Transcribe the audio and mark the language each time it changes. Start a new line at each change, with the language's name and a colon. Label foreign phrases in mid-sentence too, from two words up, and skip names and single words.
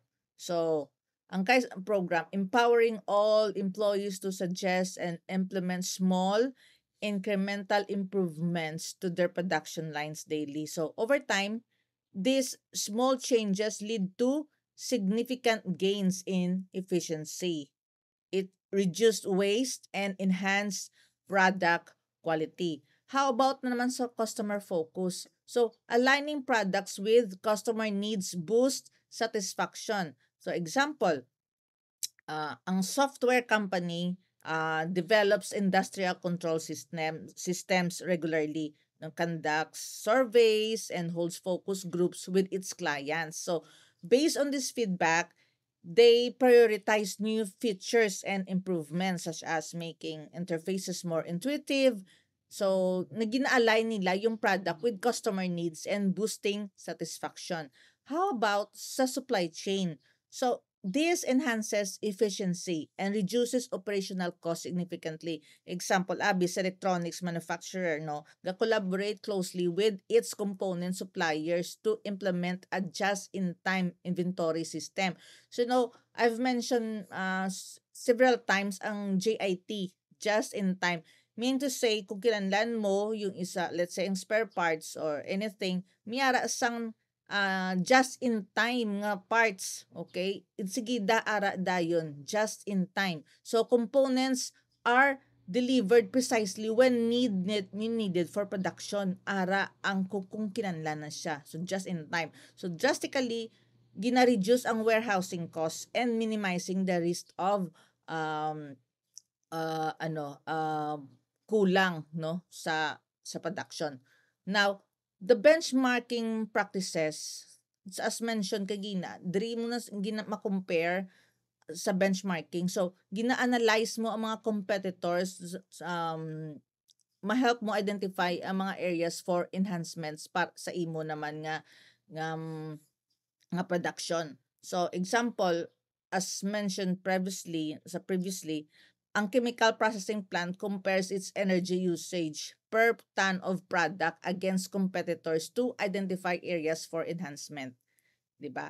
English: So, ang Kaizen program, empowering all employees to suggest and implement small incremental improvements to their production lines daily. So, over time, these small changes lead to significant gains in efficiency. It reduced waste and enhanced product quality. How about
Hiligaynon: naman sa
English: customer focus? So, aligning products with customer needs boost satisfaction. So, example, ang software company develops industrial control systems regularly, conducts surveys and holds focus groups with its clients. So, based on this feedback, they prioritize new features and improvements such as making interfaces more intuitive, So,
Hiligaynon: nagina-align nila yung
English: product with customer needs and boosting satisfaction. How about sa supply chain? So, this enhances efficiency and reduces operational cost significantly. Example, Abis Electronics manufacturer, no, collaborate closely with its component suppliers to implement a just-in-time inventory system. So, I've mentioned several times ang JIT, just in time. Mean to say,
Hiligaynon: kung kinahanglan mo yung isa,
English: let's say, yung spare parts or anything,
Hiligaynon: miyara sang
English: just in time
Hiligaynon: nga parts, okay? Sige, daara dayon,
English: just in time. So, components are delivered precisely when needed for production,
Hiligaynon: ara ang kung kinahanglan na siya.
English: So, just in time. So, drastically,
Hiligaynon: gina-reduce ang
English: warehousing costs and minimizing the risk of um,
Hiligaynon: ano, kulang, no, sa
English: production. Now, the benchmarking practices, as mentioned
Hiligaynon: kagina, diri mo na ma-compare sa
English: benchmarking.
Hiligaynon: So, gina-analyze mo ang mga competitors, ma-help mo identify ang mga
English: areas for enhancements
Hiligaynon: para sa imo naman nga production.
English: So, example, as mentioned previously,
Hiligaynon: ang chemical
English: processing plant compares its energy usage per ton of product against competitors to identify areas for enhancement, 'di ba?